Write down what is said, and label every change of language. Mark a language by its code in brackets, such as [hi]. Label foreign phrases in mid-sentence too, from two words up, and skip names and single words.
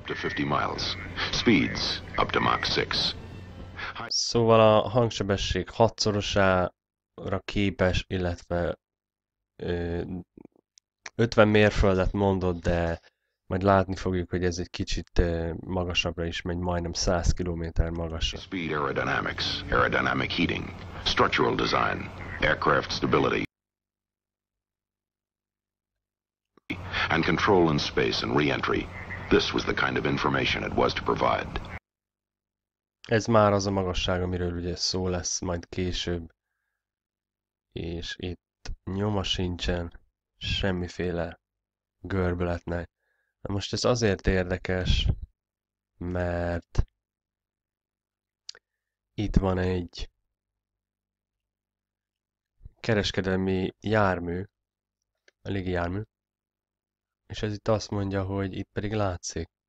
[hu] Szóval a hangsebesség 6-szorosára képes, illetve 50 mérföldet mondott, de majd látni fogjuk, hogy ez egy kicsit magasabbra is megy, majdnem 100 km magasra. [en] Speed aerodynamics, aerodynamic heating, structural design, aircraft stability, and control in space and re-entry. This was the kind of information it was to provide. [hu] Ez már az a magasság, amiről ugye szó lesz majd később. És itt nyoma sincsen semmiféle görbületnek. Na most ez azért érdekes, mert itt van egy kereskedelmi jármű, a légijármű, és ez itt azt mondja, hogy itt pedig látszik.